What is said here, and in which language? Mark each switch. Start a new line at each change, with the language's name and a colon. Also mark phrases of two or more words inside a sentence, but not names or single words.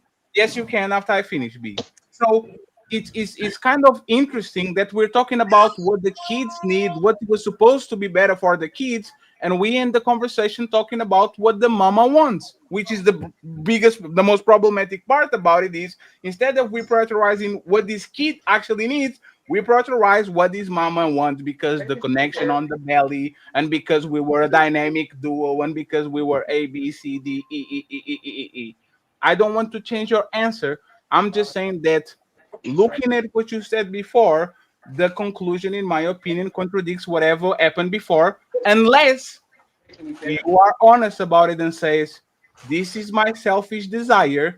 English: Yes, you can after I finish, B. So it's kind of interesting that we're talking about what the kids need, what was supposed to be better for the kids, and we end the conversation talking about what the mama wants, which is the most problematic part about it is instead of we prioritizing what this kid actually needs, we prioritize what this mama wants because the connection on the belly, and because we were a dynamic duo, and because we were A, B, C, D, E, E, E, E, E, E, E. I don't want to change your answer. I'm just saying that looking at what you said before, the conclusion, in my opinion, contradicts whatever happened before, unless you are honest about it and says, this is my selfish desire.